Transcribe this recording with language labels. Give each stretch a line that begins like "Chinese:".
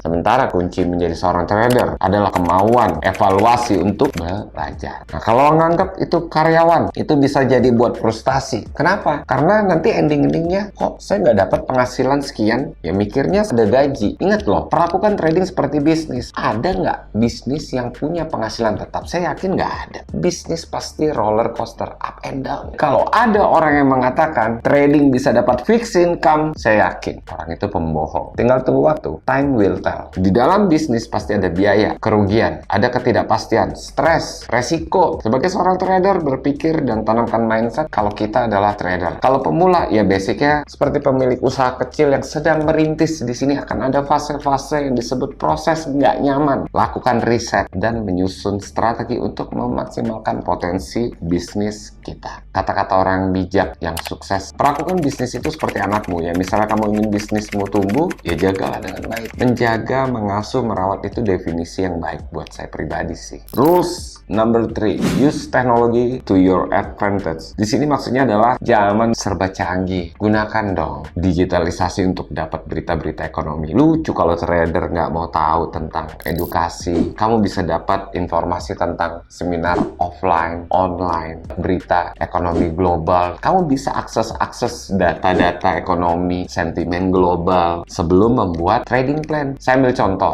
Indonesian: Sementara kunci menjadi seorang trader adalah kemauan evaluasi untuk belajar. Nah, kalau nganggap itu karyawan, itu bisa jadi buat frustasi. Kenapa? Karena nanti ending-endingnya, kok saya nggak dapat penghasilan sekian? Ya mikirnya ada gaji. Ingat loh, perlakukan trading seperti bisnis. Ada nggak bisnis yang punya penghasilan tetap? Saya yakin nggak ada. Bisnis pasti roller coaster,
English: up and down.
Indonesian: Kalau ada orang yang mengatakan trading bisa dapat fixed income, saya yakin orang itu pembohong. Tinggal tunggu waktu.
English: Time will tell.
Indonesian: Di dalam bisnis pasti ada biaya, kerugian, ada ketidakpastian, stres, resiko. Sebagai seorang trader, berpikir dan tanamkan mindset kalau kita adalah trader. Kalau pemula, ya basicnya seperti pemilik usaha kecil yang sedang merintis. Di sini akan ada fase-fase yang disebut proses nggak nyaman. Lakukan riset dan menyusun strategi untuk memaksimalkan potensi bisnis kita. Kata-kata orang bijak yang sukses, perlakukan bisnis itu seperti anakmu ya. Misalnya kamu ingin bisnismu tumbuh, ya jagalah dengan baik. Menjaga, mengasuh, merawat itu definisi yang baik buat saya pribadi sih.
English: Rules number 3, use technology to your advantage.
Indonesian: Di sini maksudnya adalah zaman serba canggih. Gunakan dong digitalisasi untuk dapat berita-berita ekonomi. Lucu kalau trader nggak mau tahu tentang edukasi. Kamu bisa dapat informasi tentang seminar offline, online, berita ekonomi global. Kamu bisa akses data-data ekonomi, sentimen global sebelum membuat trading plan. Saya ambil contoh.